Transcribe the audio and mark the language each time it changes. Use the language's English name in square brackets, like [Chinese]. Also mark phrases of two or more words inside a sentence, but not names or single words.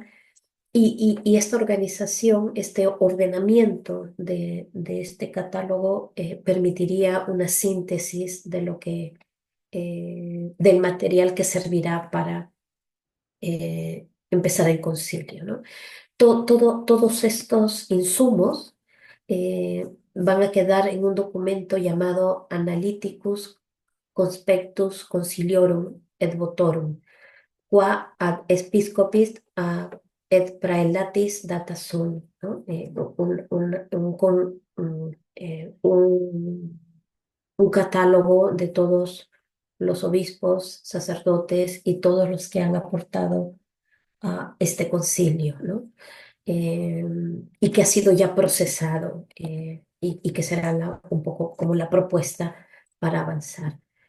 [Spanish] Y esta organización, este ordenamiento de este catálogo, permitiría una síntesis de del material que servirá para empezar el concilio, ¿no? Todos estos insumos van a quedar en un documento llamado Analyticus Conspectus Conciliorum et Votorum, qua ad episcopis et praelatis data sunt, ¿no? Un catálogo de todos los obispos, sacerdotes y todos los que han aportado a este concilio, ¿no? Eh, y que ha sido ya procesado, y que será un poco como la propuesta para avanzar.